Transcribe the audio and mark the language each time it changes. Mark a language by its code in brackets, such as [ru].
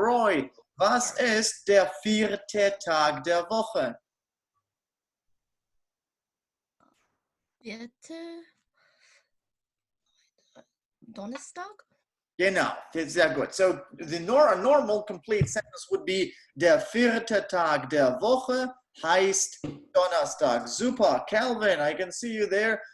[de] Roy, was ist der 4. Tag der Woche? 4. Donnerstag? Genau, sehr gut. [en] So a normal complete sentence would be [de] der 4. Tag der Woche heißt Donnerstag. [en] Super, Calvin, I can see you there.